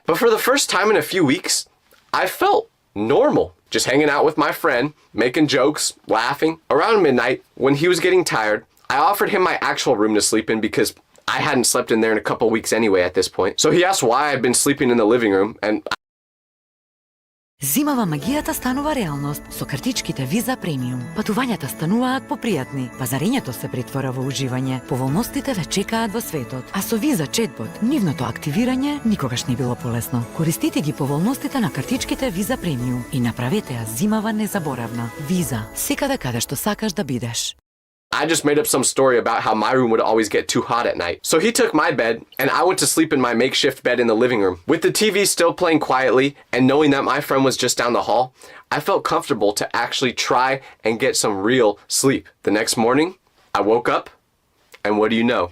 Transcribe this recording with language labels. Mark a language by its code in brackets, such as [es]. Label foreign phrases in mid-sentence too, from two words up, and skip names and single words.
[en] But for the first time in a few weeks, I felt normal. Just hanging out with my friend, making jokes, laughing. Around midnight, when he was getting tired, I offered him my actual room to sleep in because I hadn't slept in there in a couple weeks anyway at this point. So he asked why I'd been sleeping in the living room, and [mk] Зимава магијата станува реалност со картичките Виза премиум. Патувањата стануваат попријатни, пазарењето се претвора во уживање, поволностите ве чекаат во светот. А со Виза Четбот, нивното активирање никогаш не било полесно. Користите ги поволностите на картичките Виза премиум и направете ја зимава незаборавна. Виза, секаде каде што сакаш да бидеш. [en] I just made up some story about how my room would always get too hot at night. So he took my bed, and I went to sleep in my makeshift bed in the living room. With the TV still playing quietly, and knowing that my friend was just down the hall, I felt comfortable to actually try and get some real sleep. The next morning, I woke up, and what do you know?